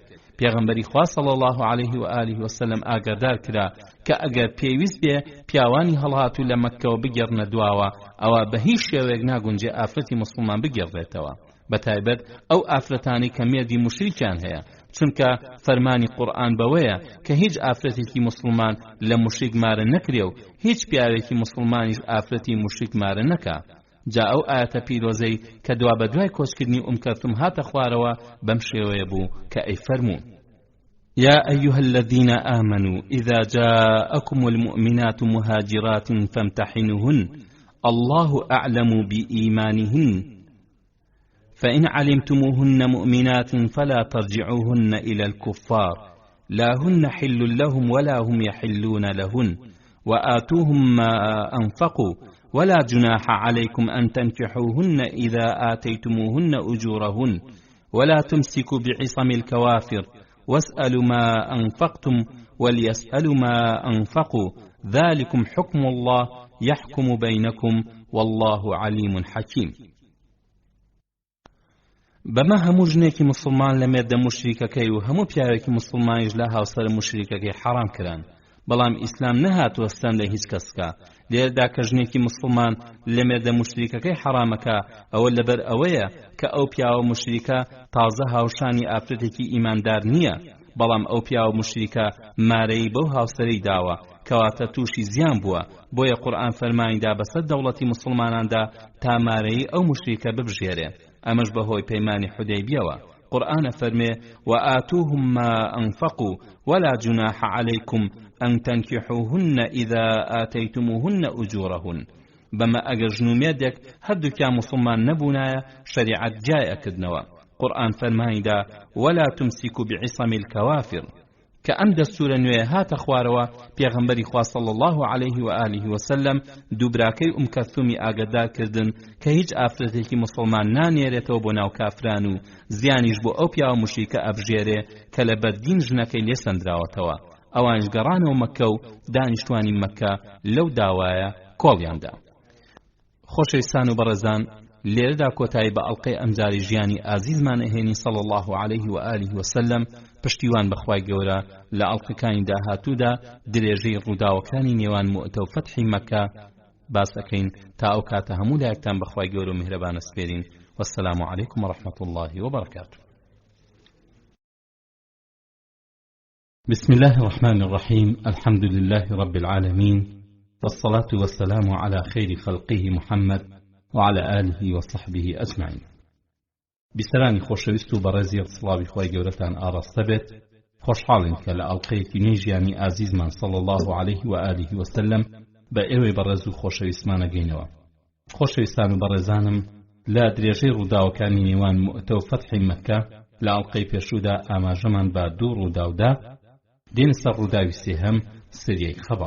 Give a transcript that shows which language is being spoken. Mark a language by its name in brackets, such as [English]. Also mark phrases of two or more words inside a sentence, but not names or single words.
[Central Kurdish] پێغەمبەری خوا [Arabic] صلی الله علیه و آله و سلم [Central Kurdish] ئاگادار کرا کە ئەگەر پێویست بێ پیاوانی هەڵهاتوو لە مەککەوە بگەڕنە دواوە، ئەوە بە هیچ شێوەیەک ناگونجێ ئافرەتی مسلمان بگەڕێتەوە، بەتایبەت ئەو ئافرەتانی کە مێردی مشریکیان هەیە، چونکە فەرمانی قورئان بەوەیە کە هیچ ئافرەتێکی مسلمان لە مشریک مارە نەکرێ و هیچ پیاوێکی مسلمانیش ئافرەتی مشریک مارە نەکا. جا ئەو ئاەتە پیرۆزەی کە دوا بەدوای کۆچکردنی کەلثوم هاتە خوارەوە بەم شێوەیە بوو کە ئەی فەرموو: [Arabic] يا أيها الذين آمنوا إذا جاءكم المؤمنات مهاجرات فامتحنوهن الله أعلم بإيمانهن فإن علمتموهن مؤمنات فلا ترجعوهن إلى الكفار لا هن حل لهم ولا هم يحلون لهن وآتوهم ما أنفقوا ولا جناح عليكم أن تنكحوهن إذا آتيتموهن أجورهن ولا تمسكوا بعصم الكوافر واسألوا ما أنفقتم وليسألوا ما أنفقوا ذلكم حكم الله يحكم بينكم والله عليم حكيم. [Central Kurdish] بەمە هەموو ژنێکی مسلمان لە مێردە مشریکەکەی و هەموو پیاوێکی مسلمانیش لە هاوسەر مشریکەکەی حرام کران، بەڵام ئیسلام نەهاتووە ستەم لە هیچ کەسکە. لێرەدا کە ژنێکی مسلمان لە مێردە مشریکەکەی حرامەکە، ئەوە لەبەر ئەوەیە کە ئەو پیاوە مشریکە تازە هاوشانی ئافرەتێکی ئیماندار نییە، بەڵام ئەو پیاوە مشریکە مارەی بەو هاوسەرەی داوە، کەواتە تووشی زیان بووە. بۆیە قورئان فەرمانیدا بەسەر دەوڵەتی مسلماناندا تا مارەی ئەو مشریکە ببژێرێ. ئەمەش بەهۆی پەیمانی حودەیبیەوە. قورئان فەرمێ: [Arabic] وآتوهم ما أنفقوا ولا جناح عليكم أن تنكحوهن إذا آتيتموهن أجورهن. [Central Kurdish] بەمە ئەگەر ژن و مێردێک هەردووکیان مسلمان نەبوونایە شەریعەت جای ئەکردنەوە. قورئان فەرمانیدا: [Arabic] ولا تمسكوا بعصم الكوافر. [Central Kurdish] کە ئەم دەستورە نوێ هاتە خوارەوە، پێغەمبەری خوا [Arabic] صلی الله علیه و آله و سلم [Central Kurdish] دووبراکەی کەلثومی ئاگادار کردن کە هیچ ئافرەتێکی مسلمان نانێرێتەوە بۆ ناو کافران و زیانیش بۆ ئەو پیاوە مشریکە ئەبژێرێ کە لە بەردین ژنەکەی لێسەندراوەتەوە. ئەوانش گەڕانەوە مەککە و دانیشتوانی مەککە لەو داوایە کۆڵیاندا. خۆشەویستان و بەڕێزان، لێرەدا کۆتایی بە ئەڵقەی ئەمجاری ژیانی ئازیزمان ئەهێنی [Arabic] صلی الله علیه و آله و سلم. [Central Kurdish] پشتیوان بەخوای گەورە لە ئەڵقەکانی داهاتوودا درێژەی ڕووداوەکانی نێوان موعتە و فەتحی مەکە باس ئەکەین. تا ئەو کاتە هەموو لایەکتان بەخوای گەورە و میهرەبانە سپێرین. [Arabic] والسلام علیکم ورحمة الله وبركاته. بسم الله الرحمن الرحيم. الحمد لله رب العالمين، والصلاة والسلام على خير خلقه محمد وعلى آله وصحبه أجمعين. [Central Kurdish] بسرانی خۆشەویست و بەڕێزی سڵاوی خۆی گەورەتان ئاڕاستە بێت. خۆشحاڵین کە لە ئەڵقەیەکی نوێی ژیانی ئازیزمان [Arabic] صلی الله علیه و آله و سلم [Central Kurdish] بە ئێوەی بەڕێز و خۆشەویستمان ئەگەینەوە. خۆشەویستان و بەڕێزانم، لە درێژەی ڕووداوەکانی نێوان موعتە و فەتحی مەککە لە ئەڵقەی پێشوودا ئاماژەمان بە دوو ڕووداودا دێنە سەر ڕووداوی سێهەم، سریەی خەبەر.